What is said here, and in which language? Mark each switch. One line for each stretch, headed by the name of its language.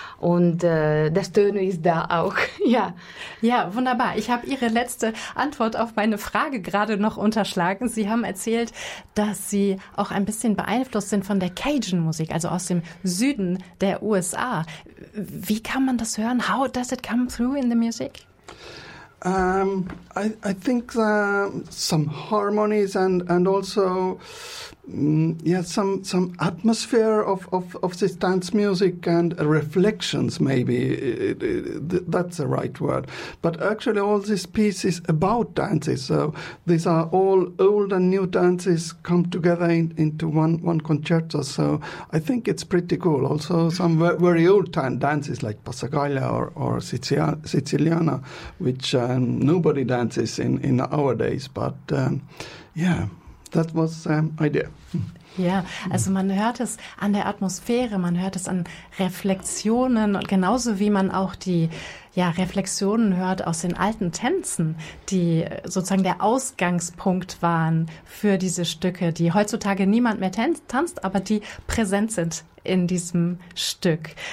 German: Und das Töne ist da auch. Ja, ja, wunderbar. Ich habe Ihre letzte Antwort auf meine Frage gerade noch unterschlagen. Sie haben erzählt, dass Sie auch ein bisschen beeinflusst sind von der Cajun-Musik, also aus dem Süden der USA. Wie kann man das hören?
English: How does it come through in the music? I think some harmonies and also some atmosphere of this dance music and reflections, maybe that's the right word. But actually, all these pieces about dances, so these are all old and new dances come together into one concerto. So I think it's pretty cool. Also, some very old time dances like Passacaglia or Siciliana, which nobody dances in our days. But that was the idea.
German: Ja, also man hört es an der Atmosphäre, man hört es an Reflexionen und genauso wie man auch die Reflexionen hört aus den alten Tänzen, die sozusagen der Ausgangspunkt waren für diese Stücke, die heutzutage niemand mehr tanzt, aber die präsent sind in diesem Stück.